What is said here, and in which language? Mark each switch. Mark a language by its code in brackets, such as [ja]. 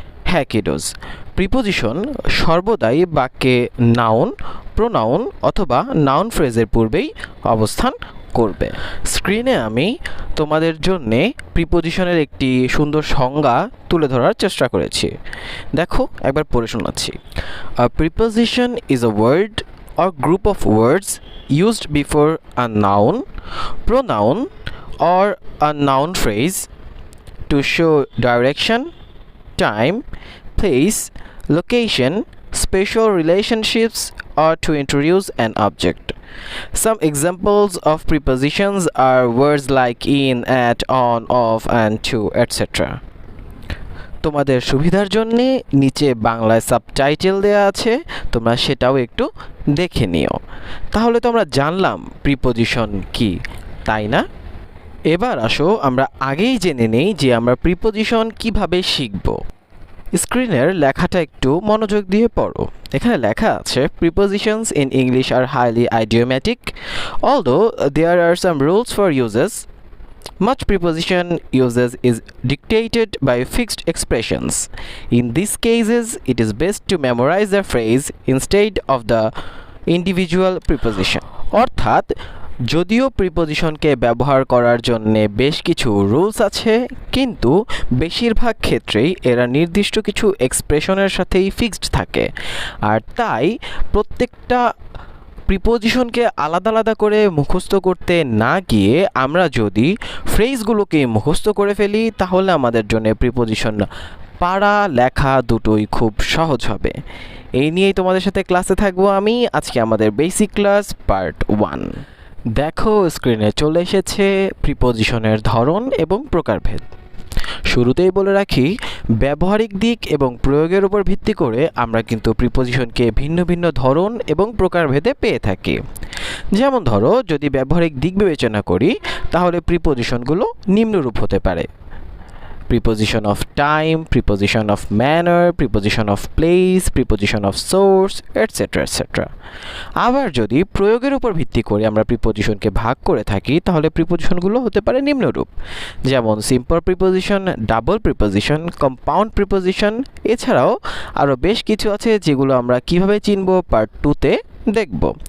[bn] হ্যাঁ কিডোজ, প্রিপোজিশন সর্বদাই বাক্যে নাউন, প্রোনাউন অথবা নাউন ফ্রেজের পূর্বেই অবস্থান করবে। স্ক্রিনে আমি তোমাদের জন্যে প্রিপোজিশনের একটি সুন্দর সংজ্ঞা তুলে ধরার চেষ্টা করেছি, দেখো একবার পড়ে শোনাচ্ছি। [en] A preposition is a word or group of words used before a noun, pronoun or a noun phrase to show direction, time, place, location, special relationships, or to introduce an object. Some examples of prepositions are words like in, at, on, off, and to, etc. তোমাদের সুবিধার জন্যে নিচে বাংলায় subtitle দেওয়া আছে, তোমরা সেটাও একটু দেখে নিও। তাহলে তো আমরা জানলাম প্রিপোজিশন কি, তাই না? এবার আসো আমরা আগেই জেনে নেই যে আমরা প্রিপোজিশন কিভাবে শিখব। [bn] স্ক্রিনের লেখাটা একটু মনোযোগ দিয়ে পড়ো। এখানে লেখা আছে [en] Prepositions in English are highly idiomatic, although there are some rules for uses. Much preposition usage is dictated by fixed expressions. In these cases, it is best to memorize the phrase instead of the individual preposition. [bn] অর্থাৎ যদিও প্রিপোজিশনকে ব্যবহার করার জন্য বেশ কিছু rules আছে, কিন্তু বেশিরভাগ ক্ষেত্রেই এরা নির্দিষ্ট কিছু এক্সপ্রেশনের সাথেই ফিক্সড থাকে। আর তাই প্রত্যেকটা প্রিপোজিশনকে আলাদা আলাদা করে মুখস্থ করতে না গিয়ে আমরা যদি ফ্রেজগুলোকে মুখস্থ করে ফেলি, তাহলে আমাদের জন্য প্রিপোজিশন পড়া লেখা দুটোই খুব সহজ হবে। এই নিয়েই তোমাদের সাথে ক্লাসে থাকবো আমি আজকে, আমাদের বেসিক ক্লাস পার্ট 1। দেখো স্ক্রিনে চলে এসেছে প্রিপোজিশনের ধরন এবং প্রকারভেদ। শুরুতেই বলে রাখি, ব্যবহারিক দিক এবং প্রয়োগের উপর ভিত্তি করে আমরা কিন্তু প্রিপোজিশনকে ভিন্ন ভিন্ন ধরন এবং প্রকারভেদে পেয়ে থাকি। যেমন ধরো, যদি ব্যবহারিক দিক বিবেচনা করি তাহলে প্রিপোজিশনগুলো নিম্নরূপ হতে পারে: [en] preposition of time, preposition of manner, preposition of place, preposition of source, etc. etc. [bn] আবার যদি প্রয়োগের উপর ভিত্তি করে আমরা প্রিপোজিশনকে ভাগ করে থাকি তাহলে প্রিপোজিশনগুলো হতে পারে নিম্নরূপ, যেমন simple preposition, double preposition, compound preposition. এছাড়াও আরও বেশ কিছু আছে যেগুলো আমরা কিভাবে চিনব পার্ট 2-তে দেখব।